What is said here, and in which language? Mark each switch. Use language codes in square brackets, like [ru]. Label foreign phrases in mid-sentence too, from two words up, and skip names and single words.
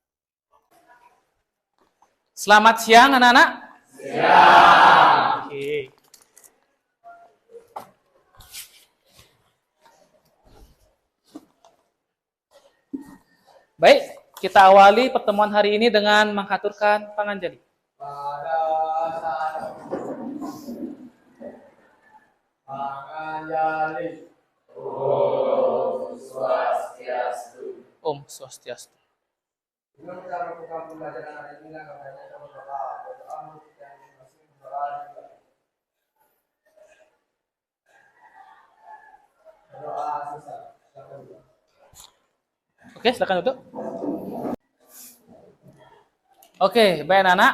[id] Selamat siang anak-anak. Siang. Oke. Baik, kita awali pertemuan hari ini dengan menghaturkan panganjali. Panganjali. [ban] Om Swastiastu. Om Swastiastu. [id] Dengan kita melakukan pembelajaran hari ini, katanya kita berdoa dan masih berdoa juga. Berdoa susah. Oke, silakan duduk. Oke, baik anak-anak.